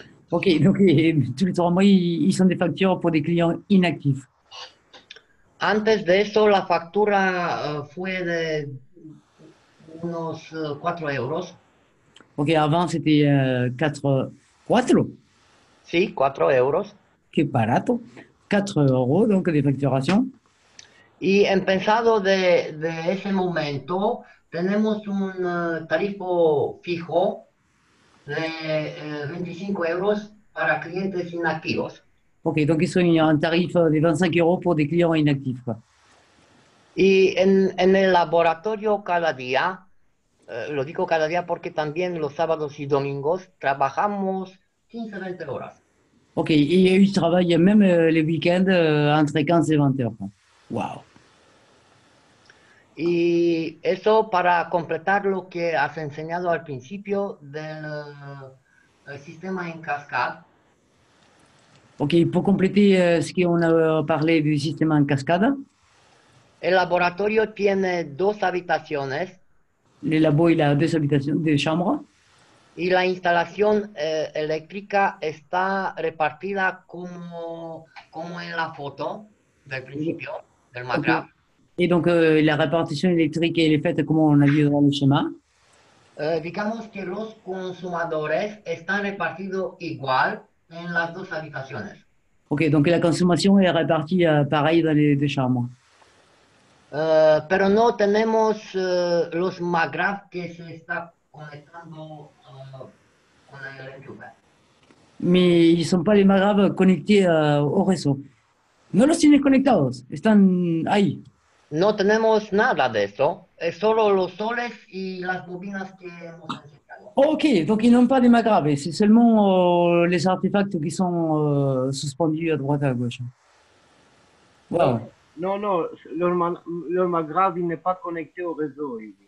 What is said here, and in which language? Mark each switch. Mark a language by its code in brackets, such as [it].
[fr] Ok, donc tous les 3 mois, ils sont des factures pour des clients inactifs. [es] Antes de eso, la factura fue de unos 4 euros. [fr] Ok, avant, c'était 4... [es] Sí, 4 euros. Qué barato. [fr] 4 euros, donc, de facturation. [es] Y en pensado de ese momento, tenemos un tarifo fijo de 25 euros para clientes inactivos. [fr] Ok, donc ils ont un tarif de 25 euros pour des clients inactifs, quoi. [es] Y en el laboratorio cada día, lo digo cada día porque también los sábados y domingos trabajamos 15-20 horas. [fr] Ok, et ils travaillent même les week-ends entre 15 et 20 heures. Wow. [es] Y eso para completar lo que has enseñado al principio del sistema en cascade. [fr] Ok, pour compléter ce qu'on a parlé du système en cascade. [es] El laboratorio tiene 2 habitaciones. [fr] Le labo, il a 2 habitations, 2 chambres. [es] Y la instalación eléctrica está repartida como en la foto del principio, del MAGRAV. Okay. [fr] Et donc, la répartition électrique, elle est faite comme on a vu dans le schéma. [es] Digamos que los consumidores están repartidos igual en las 2 habitaciones. [fr] Ok, donc la consommation est répartie pareil dans les 2 chambres. [es] Pero no tenemos los MAGRAV que se está conectando con el enchufe. [fr] Mais ils ne sont pas les MAGRAV connectés au réseau. [es] No los tienen conectados, están ahí. No tenemos nada de eso, es solo los soles y las bobinas que hemos enseñado. [fr] Ok, donc ils n'ont pas des MAGRAV, c'est seulement les artefacts qui sont suspendus à droite et à gauche. Wow. Non, leur MAGRAV n'est pas connecté au réseau.